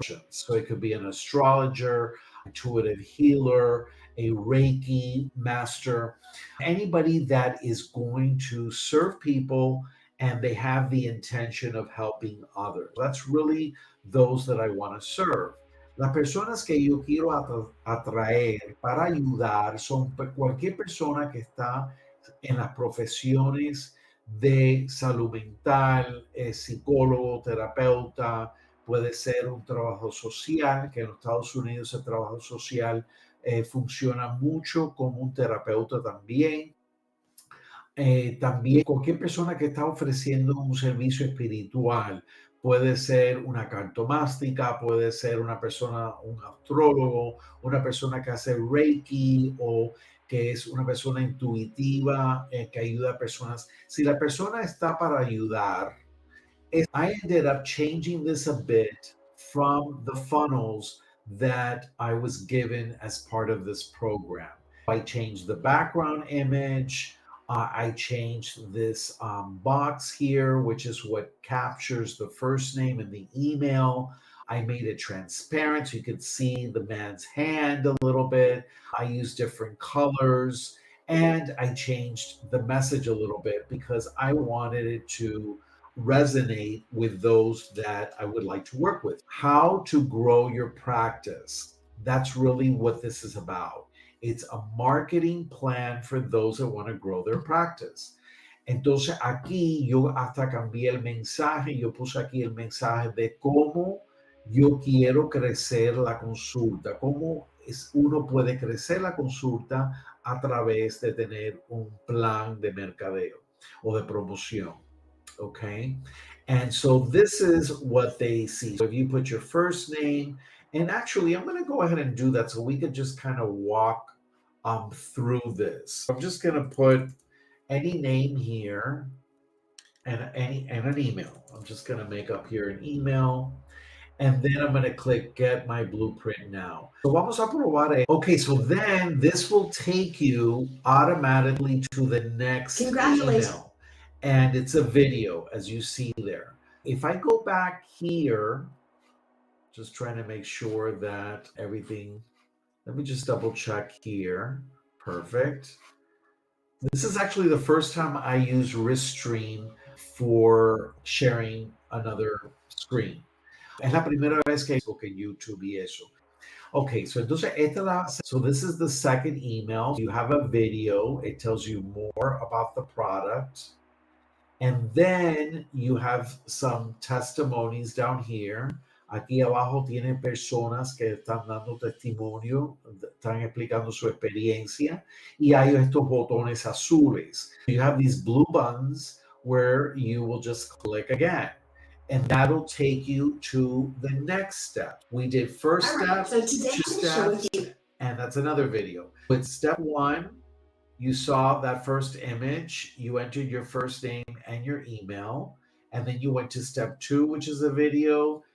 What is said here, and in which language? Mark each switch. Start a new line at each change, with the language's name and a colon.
English: So it could be an astrologer, intuitive healer, a reiki master, anybody that is going to serve people and they have the intention of helping others. That's really those that I want to serve.
Spanish: Las personas que yo quiero atraer para ayudar son cualquier persona que está en las profesiones de salud mental, psicólogo, terapeuta, puede ser un trabajo social, que en los Estados Unidos el trabajo social funciona mucho como un terapeuta también. También cualquier persona que está ofreciendo un servicio espiritual, puede ser una cartomástica, puede ser una persona, un astrólogo, una persona que hace reiki o que es una persona intuitiva que ayuda a personas. Si la persona está para ayudar,
English: I ended up changing this a bit from the funnels that I was given as part of this program. I changed the background image. I changed this box here, which is what captures the first name and the email. I made it transparent so you could see the man's hand a little bit. I used different colors and I changed the message a little bit because I wanted it to resonate with those that I would like to work with. How to grow your practice. That's really what this is about. It's a marketing plan for those that want to grow their practice.
Spanish: Entonces aquí yo hasta cambié el mensaje, yo puse aquí el mensaje de cómo yo quiero crecer la consulta, cómo uno puede crecer la consulta a través de tener un plan de mercadeo o de promoción. Okay.
English: And so this is what they see. So if you put your first name, and actually, I'm going to go ahead and do that so we could just kind of walk through this. I'm just going to put any name here and an email. I'm just going to make up here an email. And then I'm going to click get my blueprint now. So
Spanish: vamos a probar.
English: Okay, so then this will take you automatically to the next email. And it's a video, as you see there. If I go back here, just trying to make sure that everything, let me just double check here. Perfect. This is actually the first time I use Restream for sharing another screen.
Spanish: Es la primera vez que Facebook en YouTube y eso.
English: Okay, so entonces so this is the second email. You have a video. It tells you more about the product. And then you have some testimonies down here.
Spanish: Aquí abajo tienen personas que están dando testimonio, están explicando su experiencia, y hay estos botones azules.
English: You have these blue buttons where you will just click again, and that'll take you to the next step. We did first step, so today two steps, and that's another video. With step one, you saw that first image, you entered your first name and your email, and then you went to step two, which is a video.